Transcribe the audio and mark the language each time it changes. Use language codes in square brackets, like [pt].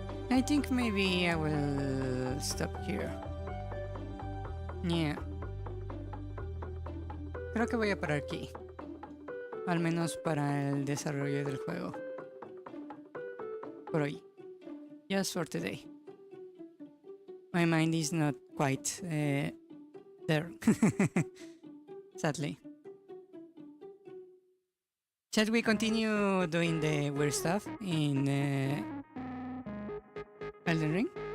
[en] I think maybe I will stop here. Yeah. [es] Creo que voy a parar aquí. Al menos para el desarrollo del juego. Por hoy. [en] Just for today. My mind is not quite there. Sadly. Shall we continue doing the weird stuff in Elden Ring?